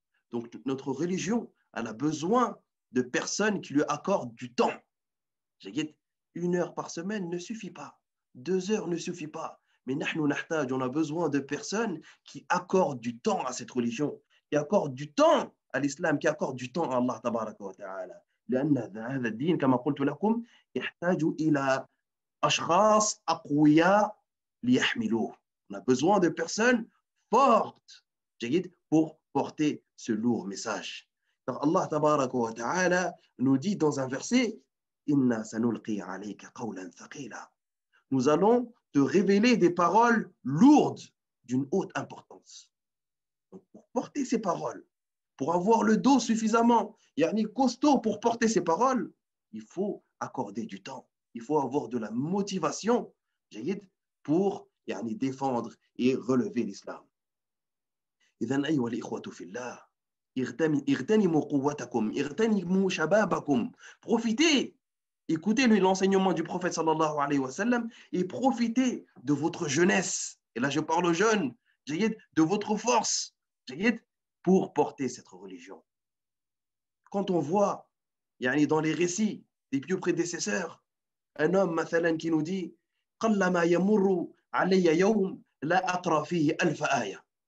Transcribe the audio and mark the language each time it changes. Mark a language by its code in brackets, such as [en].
[fr] Donc, notre religion, elle a besoin de personnes qui lui accordent du temps. 1 heure par semaine ne suffit pas. 2 heures ne suffit pas. Mais on a besoin de personnes qui accordent du temps à cette religion, qui accordent du temps à l'islam, qui accordent du temps à Allah tabaraka wa ta'ala. [ar] لأن هذا الدين كما قلت لكم يحتاج إلى أشخاص أقوياء ليحملوه. [fr] On a besoin de personnes fortes pour porter ce lourd message. Alors Allah tabaraka wa ta'ala nous dit dans un verset [ar] Inna sanulqi alayka qawlan thaqila. [fr] Nous allons te révéler des paroles lourdes d'une haute importance. Donc, pour porter ces paroles, pour avoir le dos suffisamment costaud pour porter ces paroles, il faut accorder du temps. Il faut avoir de la motivation pour défendre et relever l'islam. [ar] إذن أيها الإخوة في الله اغتنموا قوتكم اغتنموا شبابكم. [fr] Profitez. Écoutez l'enseignement du prophète sallallahu alayhi wa sallam et profitez de votre jeunesse. Et là, je parle aux jeunes, de votre force, pour porter cette religion. Quand on voit dans les récits des plus prédécesseurs, un homme مثلا qui nous dit [ar] قلما يمر علي يوم لا أقرأ فيه ألف آية.